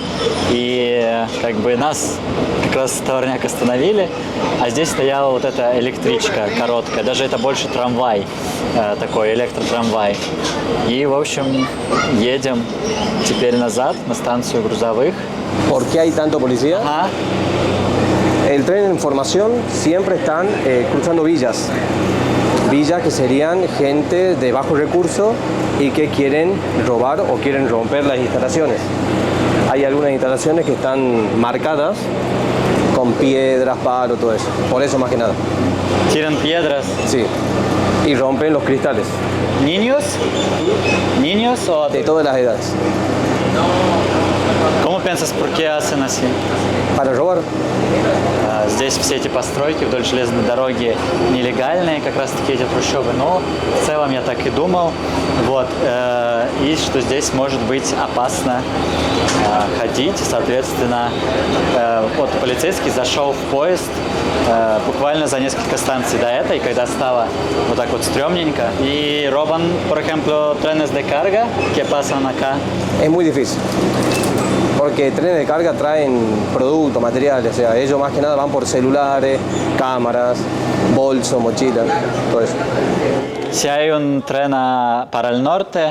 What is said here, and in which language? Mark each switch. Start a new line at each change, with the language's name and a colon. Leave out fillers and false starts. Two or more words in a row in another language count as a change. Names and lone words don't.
Russian: И как бы нас как раз товарняк остановили, а здесь стояла вот эта электричка короткая. Даже это больше трамвай, такой электротрамвай. И, в общем, едем теперь назад на станцию грузовых.
Spanish: ¿Por qué hay tanto policía?
Russian: Ага.
Spanish: El tren en formación siempre están cruzando villas. Villas que serían gente de bajo recurso y que quieren robar o quieren romper las instalaciones. hay algunas instalaciones que están marcadas con piedras, palos, todo eso. Por eso más que nada. Tiran piedras. Sí. Y rompen los cristales. ¿Niños? ¿Niños o...? De todas las edades. ¿Cómo piensas, por qué hacen así? Para robar.
Russian: Здесь все эти постройки вдоль железной дороги нелегальные, как раз таки эти трущобы. Но в целом я так и думал. Вот. И что здесь может быть опасно ходить. Соответственно, вот полицейский зашел в поезд буквально за несколько станций до этой, когда стало вот так вот стрёмненько.
Spanish: Y roban, por ejemplo, trenes de carga que pasan acá. Es muy difícil. Porque trenes de carga traen productos, materiales, o sea, ellos más que nada van por celulares, cámaras, bolsos, mochilas, todo eso. Si hay un tren para el norte,